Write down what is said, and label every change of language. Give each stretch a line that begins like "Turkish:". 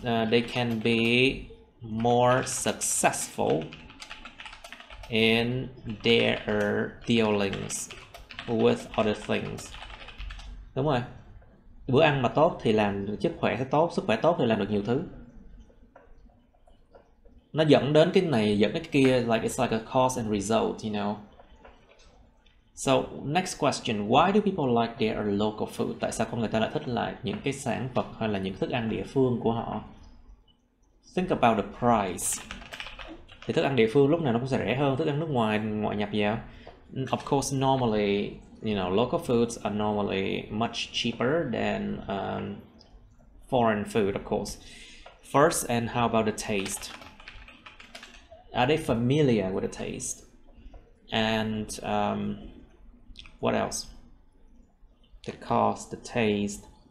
English: They can be more successful in their dealings with other things.
Vietnamese: Đúng rồi. Bữa ăn mà tốt thì làm sức khỏe sẽ tốt, sức khỏe tốt thì làm được nhiều thứ. Nó dẫn đến cái này, dẫn đến cái kia,
English: like it's like a cause and result, you know. So next question, why do people like their local food?
Vietnamese: Tại sao con người ta lại thích lại những cái sản vật hay là những thức ăn địa phương của họ?
English: Think about the price.
Vietnamese: Thì thức ăn địa phương lúc nào nó cũng sẽ rẻ hơn thức ăn nước ngoài ngoại nhập vào.
English: Of course, normally, you know, local foods are normally much cheaper than foreign food, of course. First, and how about the taste? Are they familiar with the taste? And what else? The cost, the taste.